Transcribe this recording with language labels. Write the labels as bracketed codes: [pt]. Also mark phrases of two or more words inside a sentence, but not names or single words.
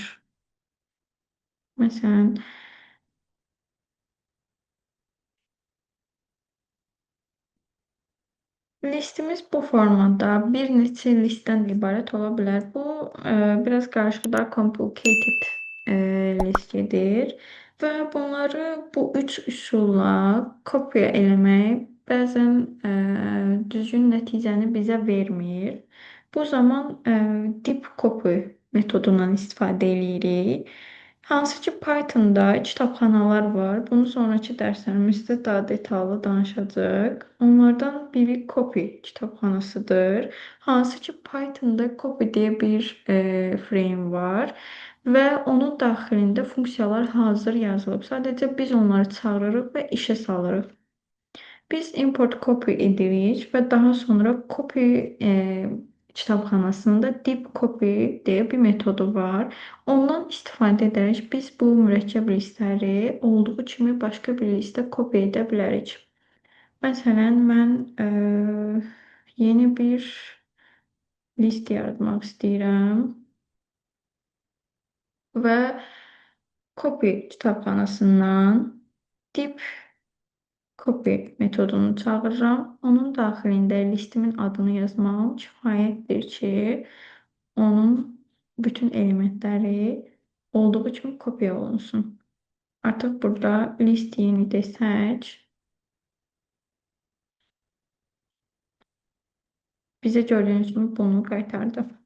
[az] Məsələn, listimiz bu formada bir neçə listdən ibarət ola bilər. Bu biraz qarışıq, daha [en] complicated list [az] gedir və bunları bu 3 üsulla kopya eləmək bəzən düzgün nəticəni bizə vermir. Bu zaman [en] deep copy [az] metodundan istifadə edirik. Hansı ki, Python'da kitabxanalar var. Bunu sonraki dərslərimizdə daha detallı danışacağıq. Onlardan biri copy kitabxanasıdır. Hansı ki, Python'da copy deyə bir frame var və onun daxilində funksiyalar hazır yazılıb. Sadəcə biz onları çağırırıq və işə salırıq. Biz [en] import copy [az] edirik və daha sonra copy kitabxanasında [en] deep copy [az] deyə bir metodu var. Ondan istifadə edərək biz bu mürəkkəb listləri olduğu kimi başqa bir listə kopya edə bilərik. Məsələn, mən yeni bir list yaratmaq istəyirəm və copy kitabxanasından [en] deep copy [az] metodunu çağırıram. Onun daxilində listimin adını yazmağım kifayətdir ki, onun bütün elementləri olduğu kimi kopya olunsun. Artıq burada list yeni desək, bizə gördüyünüz kimi bunu qaytardı.